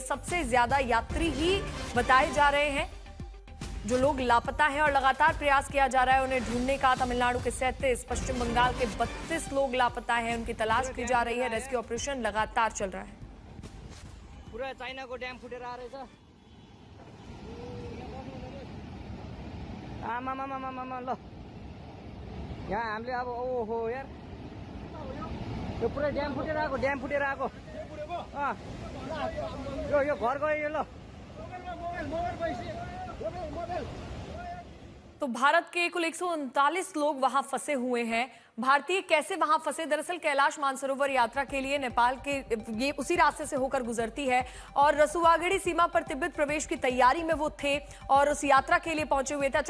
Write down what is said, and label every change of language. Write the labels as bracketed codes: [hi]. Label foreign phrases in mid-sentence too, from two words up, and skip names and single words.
[hi] सबसे ज्यादा यात्री ही बताए जा रहे हैं जो लोग लापता हैं और लगातार प्रयास किया जा रहा है उन्हें ढूंढने का। तमिलनाडु के 37, पश्चिम बंगाल के 32 लोग लापता हैं, उनकी तलाश की जा रही है। रेस्क्यू ऑपरेशन लगातार चल रहा है। [ne] पूरा चाइना को डैम फुटेर आ रहेछ। आमामामामामा ल यहाँ हामीले अब ओहो यार यो पुरै ड्याम फुटेर आएको यो घर गयो यो ल। [hi] तो भारत के कुल 139 लोग वहां फंसे हुए हैं। भारतीय कैसे वहां फंसे? दरअसल कैलाश मानसरोवर यात्रा के लिए नेपाल के ये उसी रास्ते से होकर गुजरती है और रसुआगढ़ी सीमा पर तिब्बत प्रवेश की तैयारी में वो थे और उस यात्रा के लिए पहुंचे हुए थे।